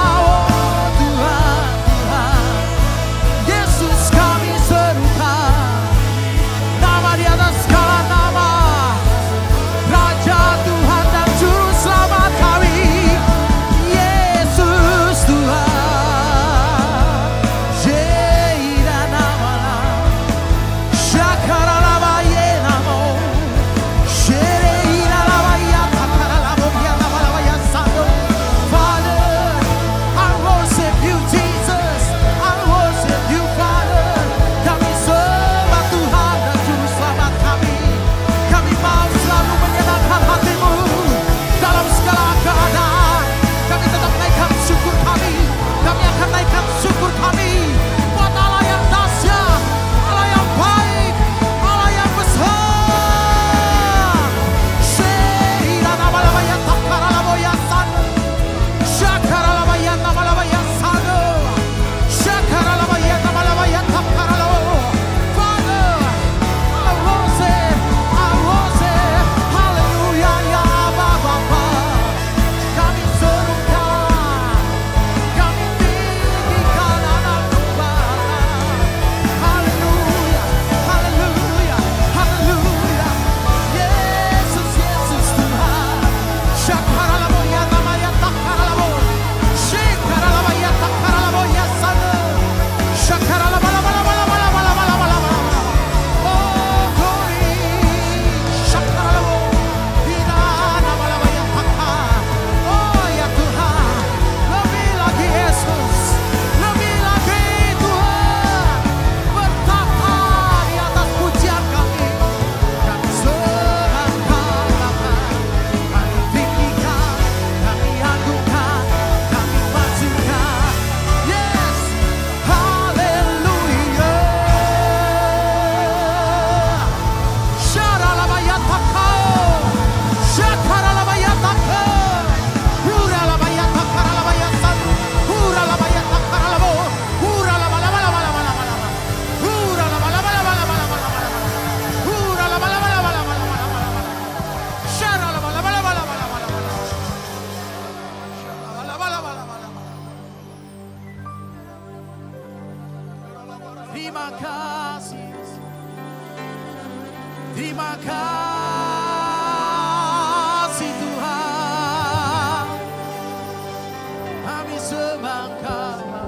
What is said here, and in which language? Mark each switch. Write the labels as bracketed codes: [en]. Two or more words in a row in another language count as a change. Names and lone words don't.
[id] Oh Tuhan, Tuhan Yesus kami serukan, nama di atas segala nama, Raja Tuhan dan Juru Selamat kami, Yesus Tuhan. Jeda nama Shakara lava ye namo, Shereira lava ya takara lava ya nama lava ya sando. [en] Father, I worship you Jesus, I worship you Father. [id] Kami sembah Tuhan dan Juru Selamat kami. Kami mau selalu menyenangkan hatimu dalam segala keadaan. Kami tetap naikkan syukur kami. Kami akan naikkan syukur kami buat Allah yang dahsyat, Allah yang baik, Allah yang besar. Sheira nama lava ya takara lava ya sando, Shakara lava ya nama lava ya sando, Shakara lava ya nama lava ya takara lava. [en] Father, I worship, [id] hallelujah ya Bapa. Kami serukan, kami tinggikan anak Tuhan. Haleluya, haleluya, haleluya. Yesus, Yesus Tuhan. Shakara lava ya nama ya takara lava, Shakara lava ya takara lava ya sando, Shakara lava lava lava lava lava lava lava lava. [en] Oh glory, Shakara lava, Ina nama lava ya takara. [id] Oh ya Tuhan, lebih lagi Yesus, lebih lagi Tuhan, bertata di atas pujian kami. Kami serahkan Bapa, kami tinggikan, kami agungkan, kami majukan. Yes, haleluya. Syaralabayatakau, Syakaralabayatakau, Huralabayatakaralabayasan, Huralabayatakaralabo, Huralabalabalabalabalabalaba, Huralabalabalabalabalabalaba, Huralabalabalabalabalabalaba, Syaralabalabalabalabalabalaba, Syaralabalabalabalabalabalaba. Terima kasih, terima kasih Tuhan. Kami sembah Kau.